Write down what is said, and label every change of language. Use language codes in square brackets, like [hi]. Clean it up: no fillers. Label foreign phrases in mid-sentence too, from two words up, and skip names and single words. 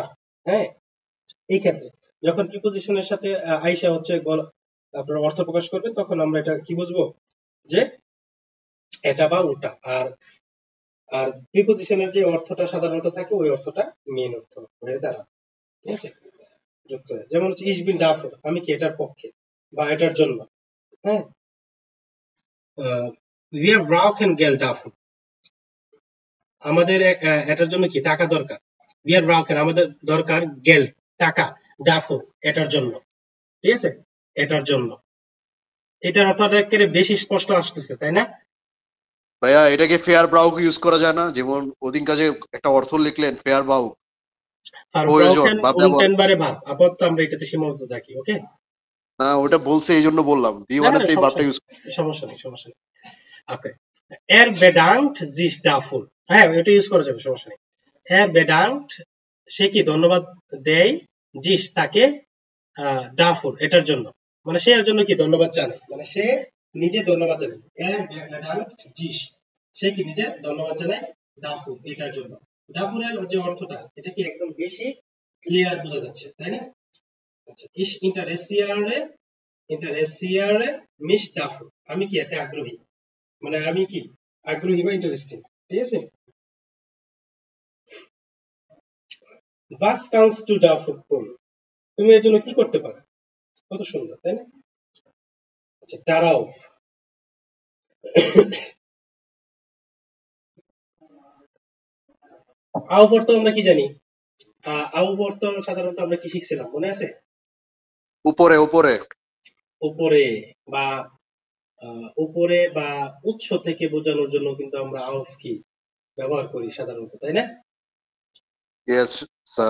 [bn] হ্যাঁ এই ক্ষেত্রে যখন প্রিপোজিশনের সাথে আইসা হচ্ছে আপনার অর্থ প্রকাশ করবে, তখন আমরা এটা কি বুঝবো যে এটা বা ওটা। আর আর প্রিপোজিশনের যে অর্থটা সাধারণত থাকে ওই অর্থটা মেন অর্থ হয়ে দাঁড়ায়, ঠিক আছে, যুক্ত হয়। [de] যেমন হচ্ছে ich bin dafür, [bn] আমি কি এটার পক্ষে বা এটার জন্য। [de] হ্যাঁ wir brauchen Geld dafür, [bn] আমাদের এটার জন্য কি টাকা দরকার। [de] wir brauchen [bn] আমাদের দরকার Geld টাকা, dafür এটার জন্য, ঠিক আছে, এটার জন্য। এটার অর্থটা একেবারে বেশি স্পষ্ট আসতেছে, তাই না? ভাইয়া এটাকে ফেয়ার ব্রাউক ইউজ করা যায় না? যেমন ওদিন কাজে একটা অর্থ লিখলেন ফেয়ার ব্রাউক, প্রয়োজন Verbrauchen বা ব্যবহার। [de] untrennbare Verb, [bn] আপাতত আমরা এটাতে সীমাবদ্ধ থাকি, ওকে। না ওটা বলছে এই জন্য বললাম, বি না ওয়ানের এই ভার্বটা ইউজ। সমস্যা নেই, সমস্যা নেই। ওকে, [de] er bedankt sich dafür, [bn] হ্যাঁ এটা ইউজ করা যাবে, সমস্যা নেই। [de] er bedankt, [bn] সে কি ধন্যবাদ দেয়, জিস তাকে, dafür এটার জন্য, মানে সে এর জন্য কি ধন্যবাদ জানায়, মানে সে নিজে ধন্যবাদ জানায়। [de] er bedankt sich, [bn] সে কি নিজে ধন্যবাদ জানায় dafür এটার জন্য। dafür এর যে অর্থটা, এটা কি একদম বেশি ক্লিয়ার বোঝা যাচ্ছে, তাই না? [de] আচ্ছা ich interessiere mich dafür, [bn] আমি কি এতে আগ্রহী, মানে আমি কি আগ্রহী বা ইন্টারেস্টিং, ঠিক আছে। [de] was kannst du dafür tun, [bn] তুমি এর জন্য কি করতে পারো, কত সুন্দর, তাই না? আচ্ছা darauf, auf অর্থ আমরা কি জানি, auf অর্থ সাধারণত আমরা কি শিখছিলাম মনে আছে, উপরে উপরে উপরে বা উপরে বা উৎস থেকে বোঝানোর জন্য কিন্তু আমরা auf কি ব্যবহার করি সাধারণত, তাই না? ইয়েস স্যার।